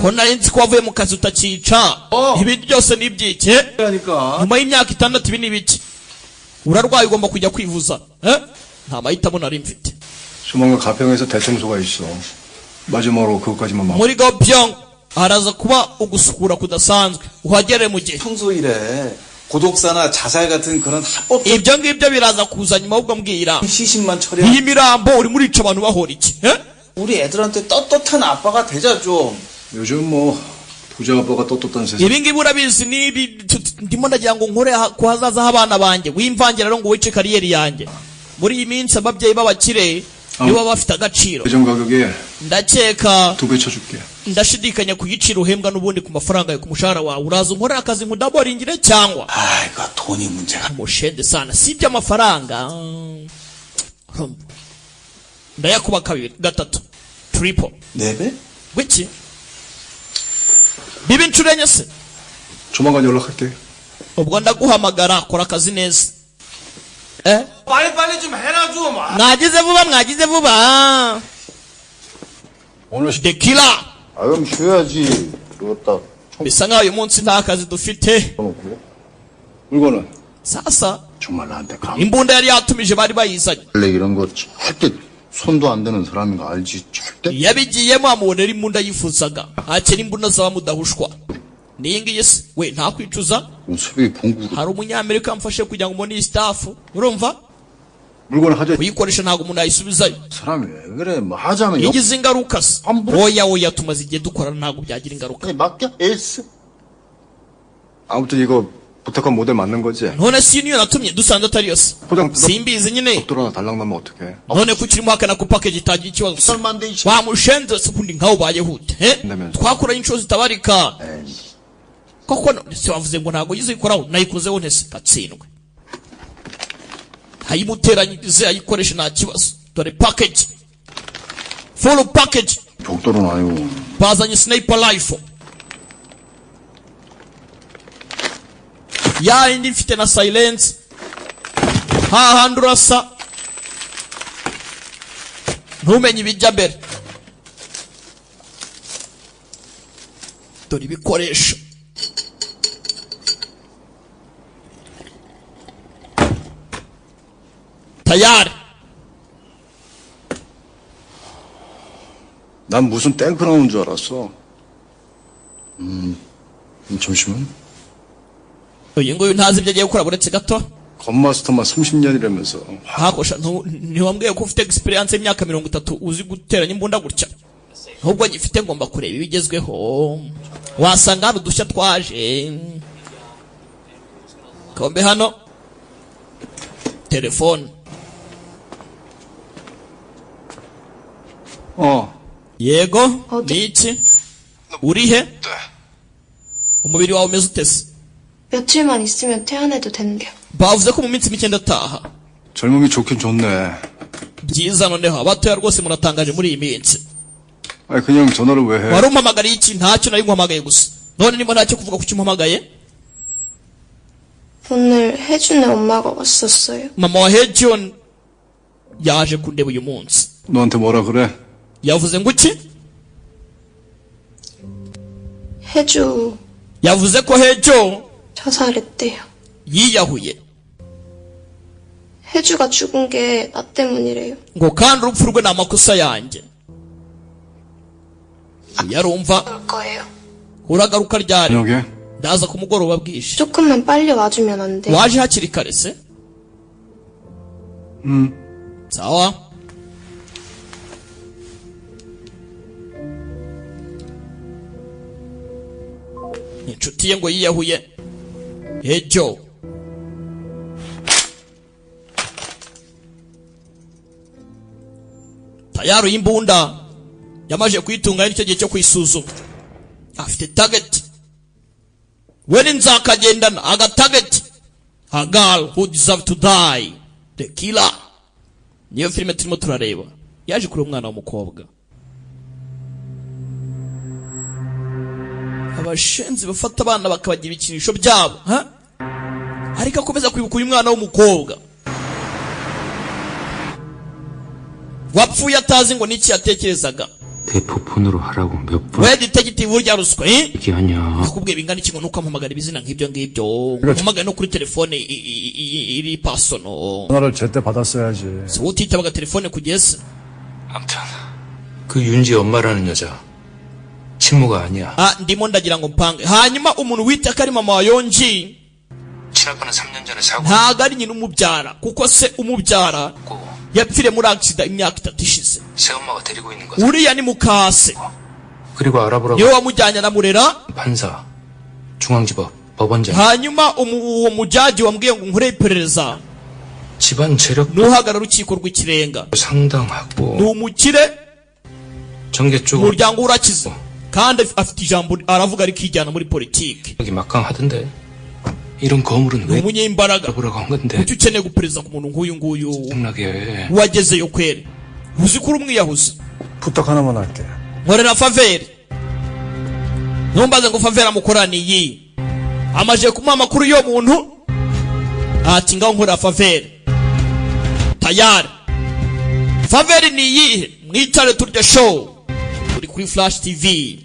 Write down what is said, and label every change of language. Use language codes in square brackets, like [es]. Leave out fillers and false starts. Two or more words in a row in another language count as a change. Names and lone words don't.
[rw] ko nari nzi ko wavuye mu kazi utakica. ibi byose ni ibyike. nyuma y'imyaka 6 ibi ni ibiki? urarwaye ugomba kujya kwivuza. nta mahitamo nari mfite. [ko] 조만간 가평에서 대청소가 있어. 마지막으로 그것까지만 막. [rw] muri Gabyong haraza kuba ugusukura kudasanzwe. uhagere mu gihe. [ko] 평소일에 고독사나 자살 같은 그런 합법 [rw] ibyo ngibyo biraza kuza nyuma ubwo mbwira. [ko] 시신만 처리. [rw] iyi mirambo uri murica abantu bahora iki? [ko] 우리 애들한테 떳떳한 아빠가 되자 좀. 요즘 뭐 부자 아빠가 떳떳한 세상. [rw] ibi ngibi urabizi nibi ndimo ndagira ngo nkore ku hazaza h'abana banjye wimvangira rero ngo wice kariyeri yanjye. muri iyi minsi ababyeyi b'abakire nibo bafite agaciro. [ko] 예전 가격에 [rw] ndakeka [ko] 2배 쳐줄게. [rw] ndashidikanya ku giciro uhembwa n'ubundi ku mafaranga yo ku mushahara wawe. uraza unkorera akazi nkudaboringire cyangwa [ko] 이거 돈이 문제가. [rw] mushende sana si iby'amafaranga. ndayakuba kabiri gatatu triple. [ko] 4배? [rw] wiki bibi inshuro enye se. [ko] 조만간 연락할게. [rw] ubwo ndaguhamagara kora akazi neza. [ko] 빨리 좀 해라 좀. [rw] mwagize vuba. [ko] 오늘 [en] the killer. [ko] 그럼 쉬어야지. 이거 딱 [rw] bisa nkaho uyu munsi nta kazi dufite. [ko] 쳐놓고. 물건은 [rw] sasa [ko] 정말 나한테 감. [rw] imbunda yari yatumije bari bayizanye. [ko] 원래 이런 거 절대 손도 안 되는 사람인 거 알지? 절대. [rw] yabigiyemo amubonera imbunda yifuzaga. akira imbunda zaba mudahushwa. niyi ngiyi se we nta kwicuza. [ko] 새벽에 봉구. [rw] hari umunyamerika mfashe kugira ngo mbone iyi staff. urumva [ko] 물건을 하자. [rw] kuyikoresha ntabwo umuntu ayisubizayo. [ko] 사람이 왜 그래? 뭐 하자면 [rw] igize ingaruka se. oya tumaze igihe dukorana ntabwo byagira ingaruka. [ko] 맡겨? 에이스. 아무튼 이거 부탁한 모델 맞는 거지? [rw] none si niyo natumye dusanze atari yose. [ko] 포장 [rw] simbizi nyine. [ko] 덕돌 하나 달랑 나면 어떡해? [rw] none kuki urimo hakana ko package itagira ikibazo. [ko] 썰만데 이씨. [rw] wamushenze se ubundi nkaho bayehute. twakoranye inshuro zitabarika. koko se wavuze ngo ntabwo yize ikoraho nayikozeho ntese gatsindwe. ayimuteranyirize ayikoresha nta kibazo. dore package [en] full package. [ko] 덕돌은 아니고. [rw] bazanye [en] sniper rifle [rw] ya indi mfite na silence. hahandi urasa ntumenye ibijya mbere. dore ibikoresho. tayari. [ko] 난 무슨 탱크 나오는 줄 알았어. 잠시만. [rw] uyu nguyu ntazi ibyo agiye gukora buretse gato. [ko] 건마스터만 30년이라면서. [rw] hakosha ntiwambwiye ko ufite experience y'imyaka 30 uzi guteranya imbunda gutya. ahubwo gifite ngomba kureba ibigezweho. wasanga hari udushya twaje. kombe hano telefone. yego niki urihe? umubiri wawe umeze utese? [ko] 며칠만 있으면 퇴원해도 된대요. [rw] bavuze ko mu minsi mike ndataha. [ko] 젊음이 좋긴 좋네. [rw] byiza noneho abatoya rwose muratangaje muri iyi minsi. [ko] 아니 그냥 전화를 왜 해? [rw] wari umpamagariye iki? ntacyo nari nguhamagaye gusa. none niba ntacyo kuvuga kuki umpamagaye? [ko] 오늘 혜준의 엄마가 왔었어요. [rw] mama wa Hejon yaje kundeba uyu munsi. [ko] 너한테 뭐라 그래? [rw] yavuze ngo iki? [ko] 혜주 [rw] yavuze ko Hejo [ko] 자살했대요. [rw] yiyahuye. [ko] 혜주가 죽은 게 나 때문이래요. [rw] ngo kandi urupfu rwe ni amakosa yanjye. yarumva [ko] 올 거예요. [rw] uragaruka ryari? [ko] 저녁에? [rw] ndaza ku mugoroba bwije. [ko] 조금만 빨리 와주면 안 돼? [rw] waje hakiri kare se? sawa. inshuti ye ngo yiyahuye. Hejo tayari y'imbunda yamaje kuyitunganya nicyo gihe cyo kwisuzuma. afite target. we nzakagendana aga target. [en] a girl who deserve to die. the killer. [rw] niyo filime turimo turareba. yaje kuri umwana w'umukobwa. abashenzi bafata abana bakabagira ibikinisho byabo. ariko akomeza kwibuka uyu mwana w'umukobwa. wapfuye atazi ngo niki yatekerezaga. [ko] 대포폰으로 하라고 몇 번 왜 디텍티브 [rw] urya ruswa [ko] 얘기하냐. [rw] akubwiye bingana iki ngo nuko ampamagara ibizina nk'ibyo ngibyo mpamagara no kuri telefone iri personal [ko] 전화를 제때 받았어야지. [rw] utitabaga telefone kugeza. [ko] 아무튼 그 윤지 엄마라는 여자 친모가 아니야. [rw] ndimo ndagira ngo mpange. hanyuma umuntu wita ko ari mama wa Yonji [ko] 친아빠는 3년 전에 사고 [rw] ntago ari nyina umubyara kuko se umubyara yapfire muri accident imyaka 3 ishize. [ko] 새엄마가 데리고 있는 거다. [rw] uriya ni mukase [ko] 그리고 알아보라고 [rw] niwe wamujyanye aramurera. [ko] 판사 중앙지법 법원장 [rw] hanyuma uwo mujaji wambwiye ngo nkore iperereza [ko] 집안 재력 [rw] nuhagarara urukiko rw'ikirenga [ko] 상당하고 [rw] ni umukire [ko] 정계 쪽 [rw] umuryango urakize kandi afite ijambo aravuga arikijyana muri politiki. [ko] 여기 막강하던데 이런 거물은 왜 [rw] umunyembaraga [ko] 보라고 한 건데 [rw] kuki ukeneye gupereza ku muntu nk'uyu nguyu [ko] 생각나게 [rw] wagezeyo kwere uzi ko uri umwiyahuzi. [ko] 부탁 하나만 할게. [rw] nkorera faveri ntumbaze ngo faveri amukoraniye amaje kumuha amakuru yo muntu ati ngaho nkorera faveri tayari. faveri ni iyihe? mwicare turya show turi kuri Flash TV.